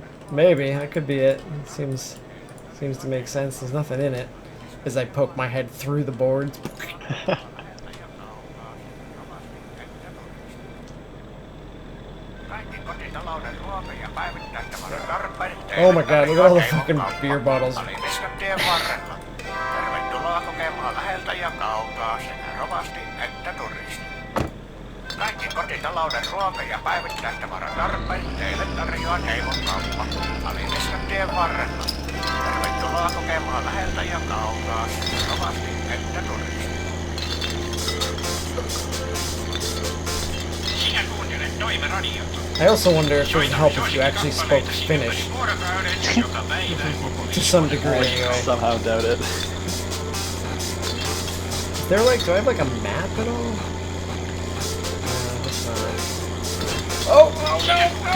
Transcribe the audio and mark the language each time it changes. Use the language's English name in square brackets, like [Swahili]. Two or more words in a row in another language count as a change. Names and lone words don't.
[English] Maybe, that could be it. It seems to make sense. There's nothing in it. As I poke my head through the boards. Oh my god, look at all the fucking beer bottles. [Finnish] Tervetuloa kokemaan läheltä ja kaukaa sekä rovasti että turisti. Kaikki kotitalouden ruoka- ja päivittäistavaratarpeet teille tarjoaa Heimon kauppa Aliviskatien varrella. Tervetuloa kokemaan läheltä ja kaukaa sekä rovasti että turisti. Sinä kuuntelet Toimeradiota. [English] I also wonder if it would help if you actually spoke Finnish. To some degree, anyway. Somehow doubt it. Is there like, do I have like a map at all? That's not. Oh, oh no, no!